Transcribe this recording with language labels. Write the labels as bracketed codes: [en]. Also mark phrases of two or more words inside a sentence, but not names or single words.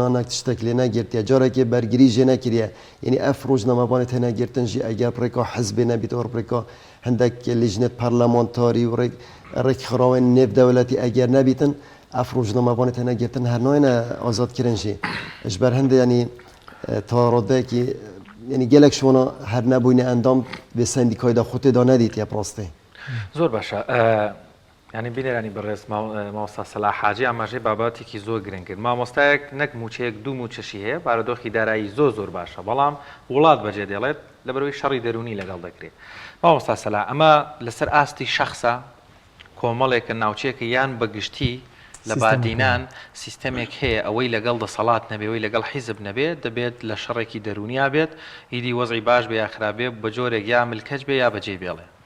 [ku] نکتشتکلی نگرتیه جاره که برگری جه نکریه یعنی اف روزنامه بانت نگرتن جی اگر پرکا حزب نبید و پرکا هندک لجنت پارلمانتاری و رک خراوین نف دولتی اگر نبیتن اف روزنامه بانت نگرتن هر نوعین آزاد کرن جی جبر هنده یعنی تاراده که یعنی گلک شما هر نبوین اندام به سندیکای دا خود دا ندید یا پراسته [ckb] زۆر باشە ینی بینێرانی بەڕێز مامۆستا سەلاح حاجی ئاماژەی بابەتێکی زۆر گرنگ کرد. مامۆستایەک نەک موچەیەک دوو موچەشی هەیە بارودۆخی دارایی زۆر باشە، بەڵام وڵات بەجێ دێڵێت لەبەرەوەی شەڕی دەرونی لەگەڵ دەکرێت. مامۆستا سەلاح ئەمە لەسەر ئاستی شەخصە کۆمەڵێکە ناوچێکە یان بەگشتی لە بادینان سیستەمێک هەیە ئەوەی لەگەڵ دەسەڵات نەبێەوەی لەگەڵ حیزب نەبێت دەبێت لە شەڕێکی دەرونیا بێت ئیدی وەزعی باش بێ یا خراپێ بە جۆرێک یا ملکەج بێ یا بەجێ بێڵێ.